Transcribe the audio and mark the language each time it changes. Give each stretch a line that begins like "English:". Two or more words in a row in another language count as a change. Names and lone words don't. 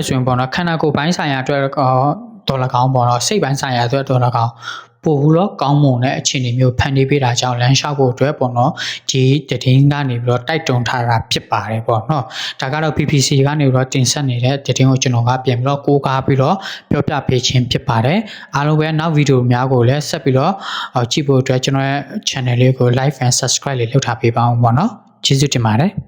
Burmese: ဆိုရင်ပေါ့နော်ခန္ဓာကိုယ်ပိုင်းဆိုင်ရာအတွက်ဒေါ်လာကောင်းပေါ့နော်စိတ်ပိုင်းဆိုင်ရာအတွက်ဒေါ်လာကောင်းပို့ပြီးတော့ကောင်းမွန်တဲ့အခြေအနေမျိုးဖန်တီးပေးတာကြောင့်လမ်းလျှောက်ဖို့အတွက်ပေါ့နော်ဒီတည်င်းကနေပြီးတော့တိုက်တွန်းထားတာဖြစ်ပါတယ်ပေါ့နော်ဒါကတော့ PPC ကနေပြီးတော့တင်ဆက်နေတဲ့တည်င်းကိုကျွန်တော်ကပြန်ပြီးတော့ကိုးကားပြီးတော့ပြောပြပေးခြင်းဖြစ်ပါတယ်အားလုံးပဲနောက်ဗီဒီယိုများကိုလည်းဆက်ပြီးတော့ကြည့်ဖို့အတွက်ကျွန်တော်ရဲ့ channel လေးကို
English: like and subscribe
Burmese: လေးလုပ်ထားပေးပါဦးပေါ့နော်ကျေးဇူးတင်ပါတယ်